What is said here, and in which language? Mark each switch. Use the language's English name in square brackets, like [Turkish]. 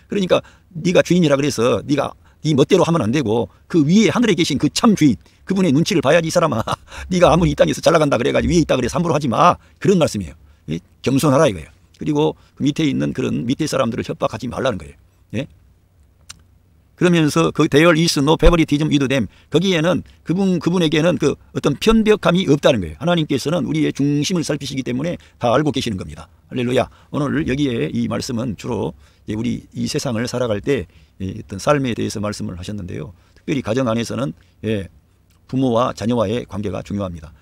[Korean] 그러니까 네가 주인이라 그래서 네가 네 멋대로 하면 안 되고 그 위에 하늘에 계신 그 참 주인 그분의 눈치를 봐야지 이 사람아. 네가 아무리 이 땅에서 잘 나간다 그래가지고 위에 있다 그래서 함부로 하지 마. 그런 말씀이에요. 겸손하라 이거예요. 그리고 그 밑에 있는 그런 밑에 사람들을 협박하지 말라는 거예요. 예? 그러면서 그 [English] there is no favoritism with them. [Korean] 거기에는 그분에게는 그 어떤 편벽함이 없다는 거예요. 하나님께서는 우리의 중심을 살피시기 때문에 다 알고 계시는 겁니다. 할렐루야. 오늘 여기에 이 말씀은 주로 우리 이 세상을 살아갈 때 어떤 삶에 대해서 말씀을 하셨는데요. 특별히 가정 안에서는 부모와 자녀와의 관계가 중요합니다.